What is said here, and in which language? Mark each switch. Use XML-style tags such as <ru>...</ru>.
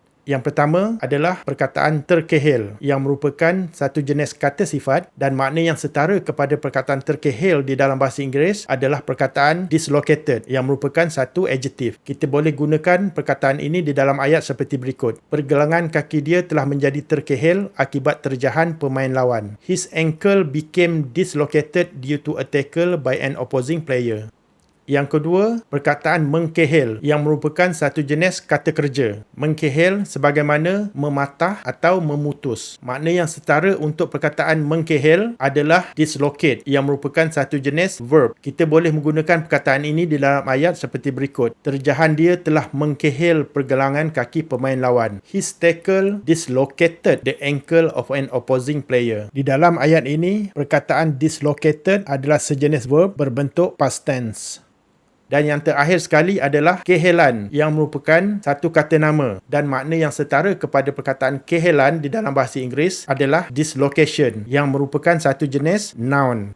<ms>Yang pertama adalah perkataan terkehel yang merupakan satu jenis kata sifat dan makna yang setara kepada perkataan terkehel di dalam bahasa Inggeris adalah perkataan dislocated yang merupakan satu adjective. Kita boleh gunakan perkataan ini di dalam ayat seperti berikut. Pergelangan kaki dia telah menjadi terkehel akibat terjahan pemain lawan.</ms> <en>His ankle became dislocated due to a tackle by an opposing player.</en> <ms>Yang kedua, perkataan mengkehel yang merupakan satu jenis kata kerja. Mengkehel sebagaimana mematah atau memutus. Makna yang setara untuk perkataan mengkehel adalah dislocate yang merupakan satu jenis verb. Kita boleh menggunakan perkataan ini di dalam ayat seperti berikut. Terjahan dia telah mengkehel pergelangan kaki pemain lawan.</ms> <en>His tackle dislocated the ankle of an opposing player.</en> <ms>Di dalam ayat ini, perkataan dislocated adalah sejenis verb berbentuk past tense. Dan yang terakhir sekali adalah kehelan yang merupakan satu kata nama dan makna yang setara kepada perkataan kehelan di dalam bahasa Inggeris adalah dislocation yang merupakan satu jenis noun.</ms>